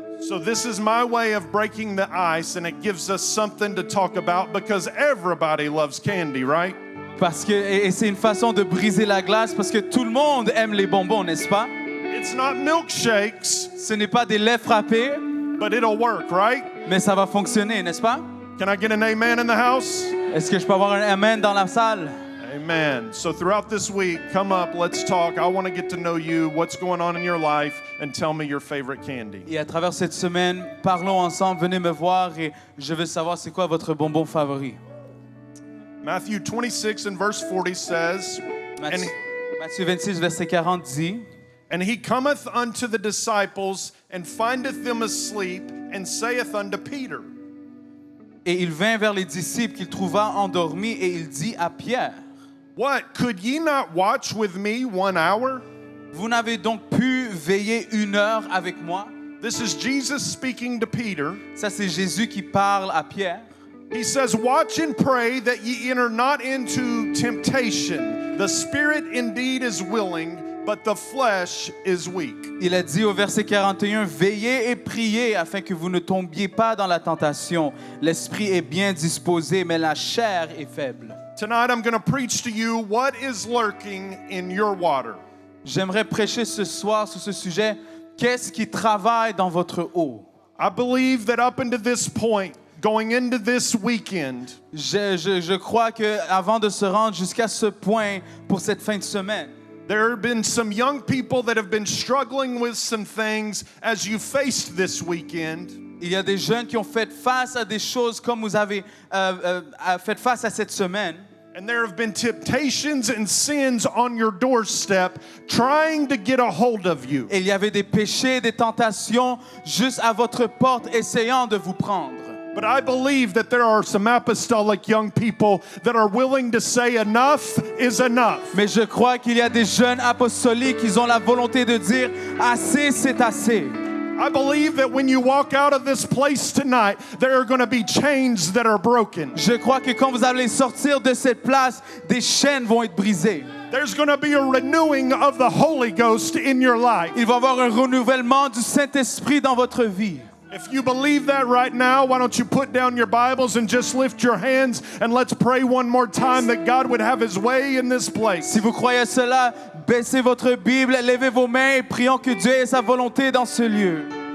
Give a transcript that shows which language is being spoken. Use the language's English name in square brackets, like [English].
[English] So this is my way of breaking the ice, and it gives us something to talk about because everybody loves candy, right? [French] Parce que, et c'est une façon de briser la glace parce que tout le monde aime les bonbons, n'est-ce pas? [English] It's not milkshakes, [French] Ce n'est pas des laits frappés, [English] but it'll work, right? [French] mais ça va fonctionner, n'est-ce pas? [English] Can I get an amen in the house? [French] Est-ce que je peux avoir un amen dans la salle? [English] Amen. So throughout this week, come up, let's talk. I want to get to know you, what's going on in your life, and tell me your favorite candy. [French] Et à travers cette semaine, parlons ensemble, venez me voir et je veux savoir c'est quoi votre bonbon favori. [English] Matthew 26 and verse 40 says, [French] Matthieu 26, verset 40 dit, [English] And he cometh unto the disciples, and findeth them asleep, and saith unto Peter, [French] et il vint vers les disciples qu'il trouva endormis et il dit à Pierre, [English] What, could ye not watch with me 1 hour? [French] vous n'avez donc pu veiller 1 heure avec moi? [English] This is Jesus speaking to Peter. [French] Ça, c'est Jésus qui parle à Pierre. [English] He says, Watch and pray that ye enter not into temptation. The spirit indeed is willing, but the flesh is weak. [French] Il a dit au verset 41, veillez et priez afin que vous ne tombiez pas dans la tentation. L'esprit est bien disposé, mais la chair est faible. [English] Tonight I'm going to preach to you what is lurking in your water. [French] J'aimerais prêcher ce soir sur ce sujet. Qu'est-ce qui travaille dans votre eau? [English] I believe that up unto this point, going into this weekend, [French] Je crois qu'avant de se rendre jusqu'à ce point pour cette fin de semaine, [English] there have been some young people that have been struggling with some things as you faced this weekend. [French] il y a des jeunes qui ont fait face à des choses comme vous avez fait face à cette semaine. [English] And there have been temptations and sins on your doorstep trying to get a hold of you. [French] Et il y avait des péchés, des tentations juste à votre porte essayant de vous prendre. [English] But I believe that there are some apostolic young people that are willing to say enough is enough. [French] Mais je crois qu'il y a des jeunes apostoliques qui ont la volonté de dire assez, c'est assez. [English] I believe that when you walk out of this place tonight, there are going to be chains that are broken. [French] Je crois que quand vous allez sortir de cette place, des chaînes vont être brisées. [English] There's going to be a renewing of the Holy Ghost in your life. [French] Il va y avoir un renouvellement du Saint-Esprit dans votre vie. [English] If you believe that right now, why don't you put down your Bibles and just lift your hands and let's pray one more time that God would have His way in this place. [French] Si vous croyez cela, baissez votre Bible, levez vos mains et prions que Dieu ait sa volonté dans ce lieu.